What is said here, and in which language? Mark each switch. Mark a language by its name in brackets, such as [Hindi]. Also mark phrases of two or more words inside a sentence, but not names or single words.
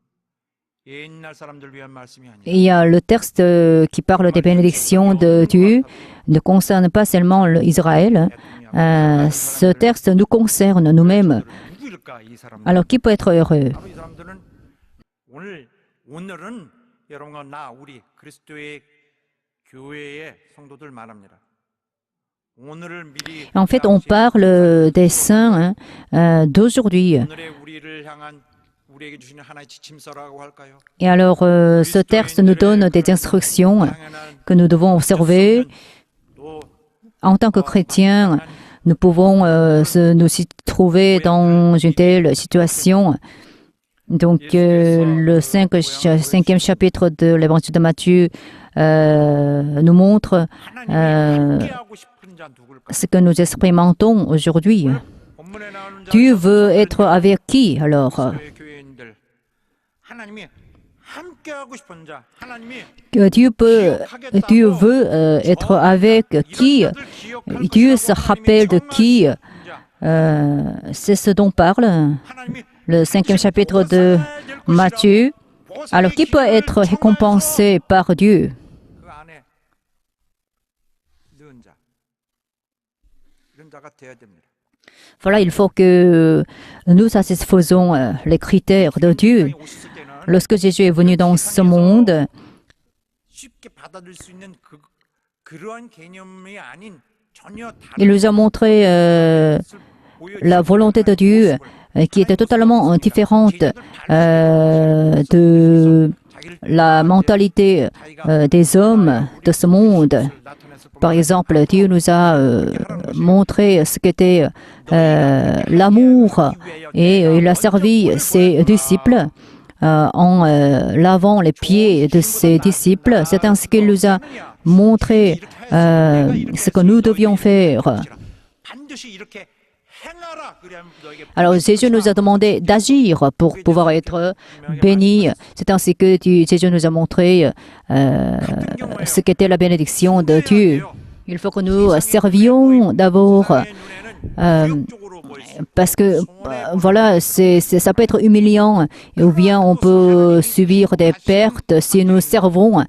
[French] Il y a le texte qui parle des bénédictions de Dieu, ne concerne pas seulement Israël. Ce texte nous concerne nous-mêmes. Alors, qui peut être heureux? [Korean] 오늘은 여러분과 나 우리 그리스도의 교회의 성도들 말합니다. 오늘을 미리 [French] En fait, on parle des saints d'aujourd'hui. [Korean] 오늘의 우리를 향한 우리에게 주시는 하나의 지침서라고 할까요? [French] Et alors, ce texte nous donne des instructions que nous devons observer. [Korean] 또 [French] En tant que chrétiens, nous pouvons nous trouver dans une telle situation. Donc, le cinquième chapitre de l'évangile de Matthieu nous montre [Korean] 하나님이 함께하고 싶은 자 누굴까? [French] ce que nous expérimentons aujourd'hui. [Korean] 본문에 나오는 자 [French] Dieu veut être avec qui alors? [Korean] 그리스도의 교회인들 하나님이 함께하고 싶은 자 하나님이 [French] Dieu veut être avec qui? Dieu se rappelle de qui? C'est ce dont parle le cinquième chapitre de Matthieu. Alors, qui peut être récompensé par Dieu? [Korean] 그 안에 넣은 자 이런 자가 되어야 됩니다. [French] Voilà, il faut que nous satisfaisons les critères de Dieu. [Korean] 세상에 오셨을 때는 [French] Lorsque Jésus est venu dans ce monde, [Korean] 쉽게 받아들일 수 있는 그러한 개념이 아닌 전혀 [French] il [Korean] 다른 [French] nous a montré la volonté de Dieu qui était totalement différente de la mentalité des hommes de ce monde. Par exemple, Dieu nous a montré ce qu'était l'amour et il a servi ses disciples en lavant les pieds de ses disciples. C'est ainsi qu'il nous a montré ce que nous devions faire. [Korean] 반드시 이렇게 행하라. 그래야 너에게 [French] Alors Jésus nous a demandé d'agir pour pouvoir être bénis. C'est ainsi que Jésus nous a montré ce qu'était la bénédiction de Dieu. Il faut que nous servions d'abord parce que voilà, ça peut être humiliant ou bien on peut subir des pertes si nous servons.